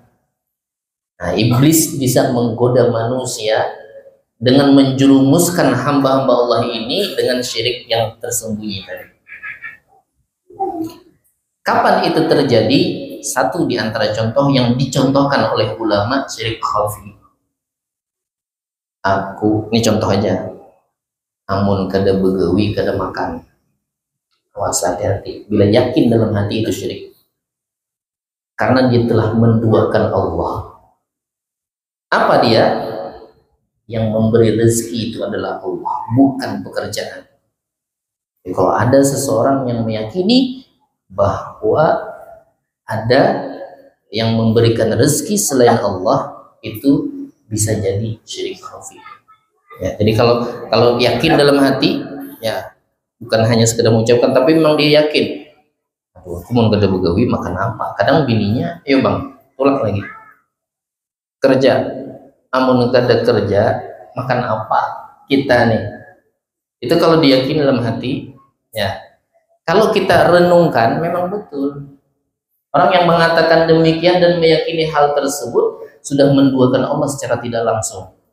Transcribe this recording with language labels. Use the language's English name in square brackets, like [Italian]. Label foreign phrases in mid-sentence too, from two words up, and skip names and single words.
[Indonesian] Nah, iblis bisa menggoda manusia dengan menjerumuskan hamba-hamba Allah ini dengan syirik yang tersembunyi tadi. Kapan itu terjadi? Satu di antara contoh yang dicontohkan oleh ulama syirik khafi. Ini contoh aja. [Banjar] Amun kada begawi, kada makan. [Indonesian] Awas, hati-hati. Bila yakin dalam hati itu syirik. Karena dia telah menduakan Allah. Apa dia? Yang memberi rezeki itu adalah Allah, bukan pekerjaan. Jadi, kalau ada seseorang yang meyakini bahwa ada yang memberikan rezeki selain Allah, itu bisa jadi syirik khafi. Ya, jadi kalau yakin dalam hati, ya bukan hanya sekedar mengucapkan, tapi memang dia yakin. [Banjar] Aduh, aku mau kada begawi, makan apa? Kadang bininya, ayo bang, tolak lagi. Kerja, amun kada kerja, makan apa? [Indonesian] Kita nih. Itu kalau diyakini dalam hati, ya. Kalau kita renungkan, memang betul. Orang yang mengatakan demikian dan meyakini hal tersebut sudah menduakan Allah secara tidak langsung.